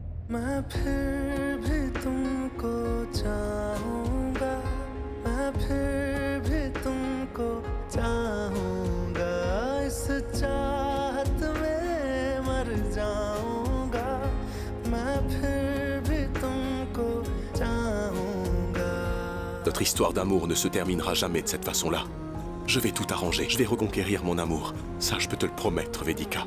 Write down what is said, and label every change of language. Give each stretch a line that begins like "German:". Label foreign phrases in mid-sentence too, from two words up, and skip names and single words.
Hindi: मैं फिर भी तुमको चाहूंगा मैं फिर भी तुमको चाहूंगा इस चाहत में मर जाऊंगा मैं फिर भी तुमको चाहूंगा
French: Notre histoire d'amour ne se terminera jamais de cette façon-là. Je vais tout arranger, je vais reconquérir mon amour. Ça, je peux te le promettre, Vedika.